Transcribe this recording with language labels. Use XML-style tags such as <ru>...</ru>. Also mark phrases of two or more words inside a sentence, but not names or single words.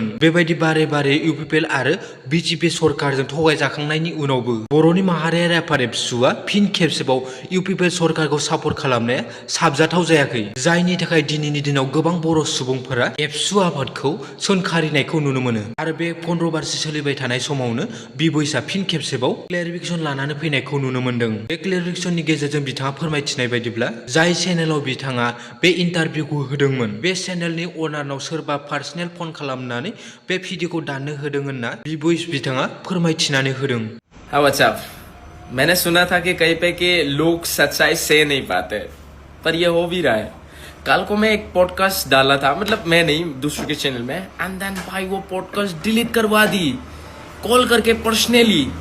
<brx>बेबायदि बारे बारे इउ पिपल आरो बिजेपि सरकारजों थगायजाखांनायनि उनावबो बर'नि माहारियारि आफाद एबसुआ फिन खेबसेबाव इउ पिपल सरकारखौ सापर्ट खालामनाया साबजाथाव जायाखै, जायनि थाखाय दिनैनि दिनाव गोबां बर' सुबुंफोरा एबसु आफादखौ सोंखारिनायखौ नुनो मोनो आरो बे कन्ट्रभार्सि सोलिबाय थानाय समावनो बिबयसआ फिन खेबसेबाव क्लेरिफिकेसन लानानै फैनायखौ नुनो मोनदों। बे क्लेरिफिकेसननि गेजेरजों बिथाङा फोरमायथिनाय बायदिब्ला जाय चेनेलाव बिथाङा बे इन्टारभिउखौ होदोंमोन बे चेनेलनि अनारनाव सोरबा पार्सनेल फन खालामनानै बे भिडिअखौ दाननो होदों होनना बिबयस बिथाङा फोरमायथिनानै होदों।</brx> <hi>हाँ व्हाट्सअप, मैंने सुना था कि कहीं पे कि लोग सच्चाई से नहीं पाते, पर ये हो भी रहा है। कल को मैं एक पॉडकास्ट डाला था, मतलब मैं नहीं, दूसरे के चैनल में,</hi> <en>and then</en> <hi>भाई वो पॉडकास्ट डिलीट करवा दी कॉल करके पर्सनली।</hi>